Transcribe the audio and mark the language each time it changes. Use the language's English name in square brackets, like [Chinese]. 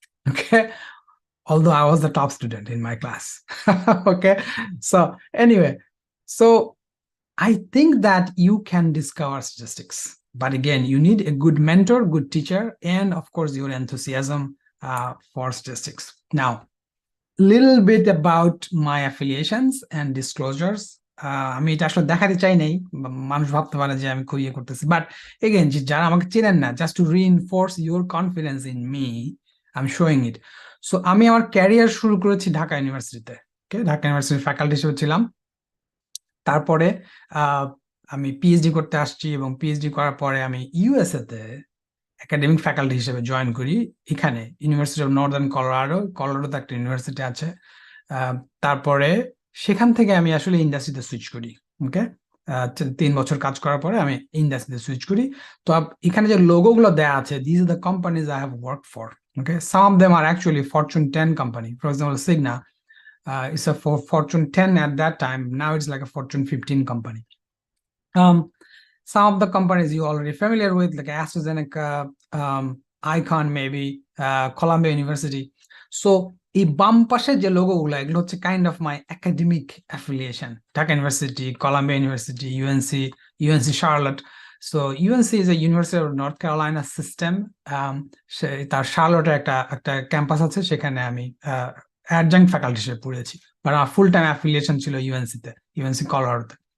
[English] Okay, although I was the top student in my class. Okay, so anyway, so I think that you can discover statistics, but again, you need a good mentor, good teacher, and of course, your enthusiasm for statistics. Now, little bit about my affiliations and disclosures. [Bangla] আমি এটা আসলে দেখাতে চাই নাই, মানুষ ভাবতে পারে যে আমি খুব ইয়ে করতেছি, বাট এগেন, যারা আমাকে চেনেন না, [English] Just to reinforce your confidence in me, I am showing it. [Bangla] So আমি আমার ক্যারিয়ার শুরু করেছি ঢাকা ইউনিভার্সিটিতে। ওকে, ঢাকা ইউনিভার্সিটির ফ্যাকাল্টি হিসেবে ছিলাম। তারপরে আমি পিএইচডি করতে আসছি, এবং পিএইচডি করার পরে আমি ইউএসএ তে একাডেমিক ফ্যাকাল্টি হিসেবে জয়েন করি, এখানে ইউনিভার্সিটি অফ নর্দার্ন কলোরাডোতে একটা ইউনিভার্সিটি আছে। তারপরে সেখান থেকে আমি আসলে ইন্ডাস্ট্রিতে সুইচ করি। ওকে, 3 বছর কাজ করার পরে আমি ইন্ডাস্ট্রিতে সুইচ করি। তো এখানে যে লোগোগুলো দেয়া আছে, [English] This are the companies I have work for. Okay, some of them are actually Fortune 10 company. For example, Cigna, it's a Fortune 10 at that time. Now it's like a Fortune 15 company. Some of the companies you're already familiar with, like AstraZeneca, Icon, maybe Columbia University. [Bangla] So এই বাম পাশে যে লোগোগুলো, এগুলো হচ্ছে [English] Kind of my academic affiliation. [Bangla] Dhaka university, Columbia university, UNC Charlotte. [English] So UNC is a university of North Carolina system. [Bangla] তার শার্লটে একটা campus আছে, সেখানে আমি অ্যাডজাঙ্ক্ট ফ্যাকাল্টি হিসেবে পড়েছি, বাট আমার ফুল টাইম অ্যাফিলিয়েশন ছিল ইউএনসি কলোরাডোতে।